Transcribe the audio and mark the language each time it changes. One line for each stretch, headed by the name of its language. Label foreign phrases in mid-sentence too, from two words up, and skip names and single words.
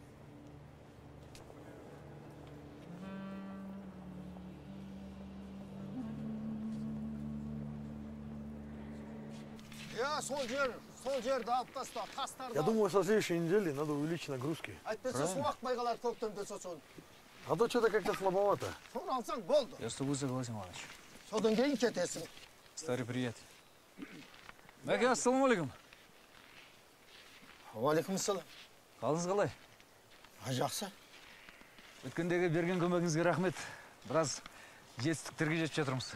Kazakh: Сол жерді алып таста, тастарды.
Russian: Я думаю, со следующей недели надо увеличить нагрузки.
Kazakh: Айтпаса су ақпай қалады көктемде сосын.
Russian: А то что-то как-то слабовато.
Kazakh: Соны алсаң болды.
Russian: Я с тобой согласен, Иваныч.
Kazakh: Содан кейін кетесің.
Russian: Старый приятель. Мәке, ассалаумалейкум.
Kazakh: Уалейкумассалам. Қалыңыз қалай? Жақсы. Өткендегі берген көмегіңізге рахмет. Біраз жетістіктерге жетіп жатырмыз.